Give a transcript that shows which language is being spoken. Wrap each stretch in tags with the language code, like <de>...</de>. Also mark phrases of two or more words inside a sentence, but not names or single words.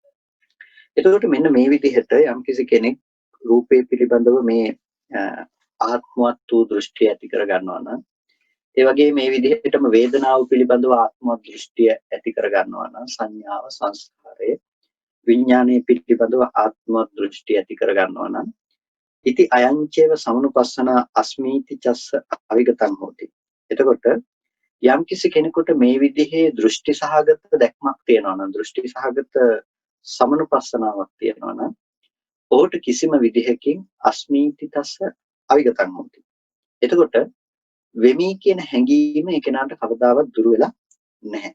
<si>එතකොට මෙන්න මේ විදිහට යම්කිසි කෙනෙක් රූපේ පිළිබඳව මේ ආත්මවත් වූ දෘෂ්ටිය ඇති කර ගන්නවා නම් ඒ වගේම මේ විදිහටම වේදනාව පිළිබඳව ආත්මවත් දෘෂ්ටිය ඇති කර ගන්නවා නම් සංඥාව සංස්කාරය විඥානයේ පිළිබඳව ආත්මවත් දෘෂ්ටිය ඇති කර ගන්නවා නම්</si> <pi>ඉති අයංචේව සමනුපස්සන අස්මීති චස්ස අවිගතං හෝති.</pi> <si>එතකොට යම්කිසි කෙනෙකුට මේ විදිහේ දෘෂ්ටි සහගත දැක්මක් තියෙනවා නම් දෘෂ්ටි සහගත සමනුපස්සනාවක් තියෙනවා නම් ඔහුට කිසිම විදිහකින්</si> <pi>අස්මීති තස්ස අවිගතං හෝති.</pi> <si>එතකොට වෙමි කියන හැඟීම ඒ කෙනාට කවදාවත් දුර වෙලා නැහැ.</si>